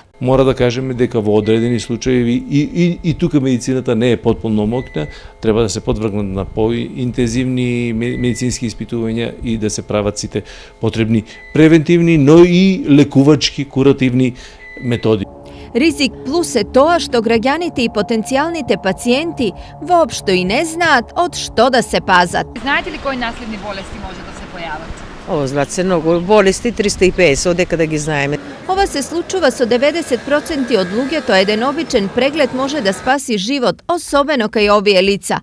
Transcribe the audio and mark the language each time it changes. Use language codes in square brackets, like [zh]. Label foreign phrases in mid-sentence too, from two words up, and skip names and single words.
[mk] Мора да кажеме дека во одредени случаи и тука медицината не е потполно моќна, треба да се подвргнат на поинтензивни медицински испитувања и да се прават сите потребни превентивни, но и лекувачки, куративни методи. Rizik plus je тоа што граѓаните и потенцијалните пациjenти воопшто и не знаат од што да се пазат. Знаете ли кои наследни болести може да се појават? Знаат се многу болести, 350, одека да ги знаеме. Ова се случува со 90% од луѓето, еден обичен преглед може да спаси живот, особено кај овие лица.